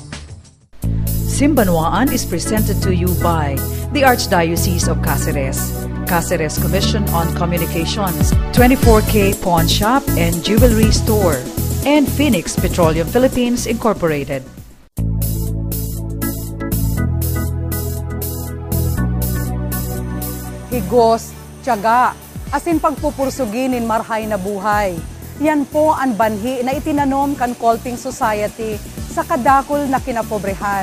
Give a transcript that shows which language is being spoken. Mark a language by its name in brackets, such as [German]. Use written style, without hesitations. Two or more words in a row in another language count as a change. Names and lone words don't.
[English] Simbanwaan is presented to you by the Archdiocese of Cáceres, Cáceres Commission on Communications, 24K Pawn Shop and Jewelry Store, and Phoenix Petroleum Philippines Incorporated. [Bikol] Higos, tiyaga, asin pagpupursuginin marhay na buhay. Yan po ang banhi na itinanom kan Kolping Society sa kadakol na kinapobrehan.